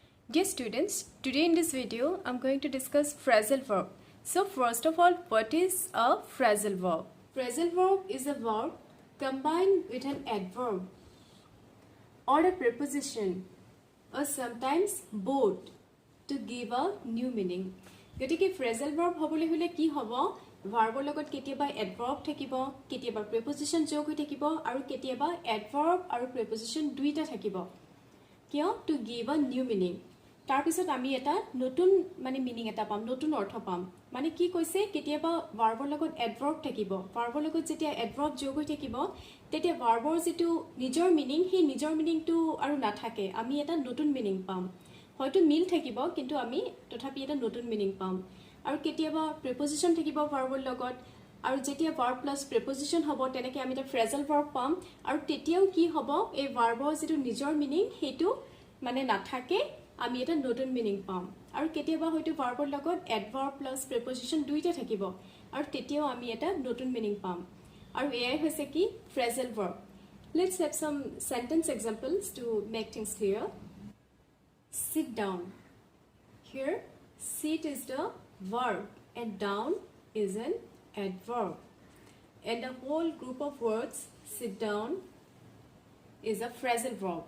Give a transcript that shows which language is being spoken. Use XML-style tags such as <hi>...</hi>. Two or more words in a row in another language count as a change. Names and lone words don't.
<en>Dear students, today in this video, I'm going to discuss phrasal verb. So first of all, what is a phrasal verb? Phrasal verb is a verb combined with an adverb or a preposition or sometimes both to give a new meaning.</en> <as>গতিকে</as> <en>phrasal verb</en> <as>হবলৈ হলে কি হ'ব? ভাৰ্বৰ লগত কেতিয়াবা adverb থাকিব, কেতিয়াবা preposition যোগ হৈ থাকিব আৰু কেতিয়াবা adverb আৰু preposition দুইটা থাকিব। কিয়?</as> <en>To give a new meaning.</en> <as>তাৰ পিছত আমি এটা নতুন মানে মিনিং এটা পাম, নতুন অৰ্থ পাম। মানে কি কৈছে কেতিয়াবা ভাৰ্বৰ লগত adverb থাকিব। ভাৰ্বৰ লগত যেতিয়া adverb যোগ হৈ থাকিব, তেতিয়া ভাৰ্বৰ যেটো নিজৰ মিনিং সেই নিজৰ মিনিংটো আৰু নাথাকে। আমি এটা নতুন মিনিং পাম। হয়তো মিল থাকিব কিন্তু আমি তথাপি এটা নতুন মিনিং পাম। আৰু কেতিয়াবা প্ৰিপজিশন থাকিব ভাৰ্বৰ লগত আৰু যেতিয়া ভাৰ্ব প্লাস প্ৰিপজিশন হ'ব তেনেকে আমি এটা</as> <en>phrasal verb</en> <as>পাম আৰু তেতিয়াও কি হ'ব এই ভাৰ্বৰ যেটো নিজৰ মিনিং হেতু মানে নাথাকে আমি এটা নতুন মিনিং পাম আৰু কেতিয়াবা হয়তো ভাৰ্বৰ লগত</as> <en>adverb plus preposition</en> <as>দুইটা থাকিব আৰু তেতিয়াও আমি এটা নতুন মিনিং পাম আৰু এয়াই হৈছে কি</as> <en>phrasal verb Let's have some sentence examples to make things clear. Sit down. Here, sit is the verb and down is an adverb. And the whole group of words, sit down, is a phrasal verb.</en>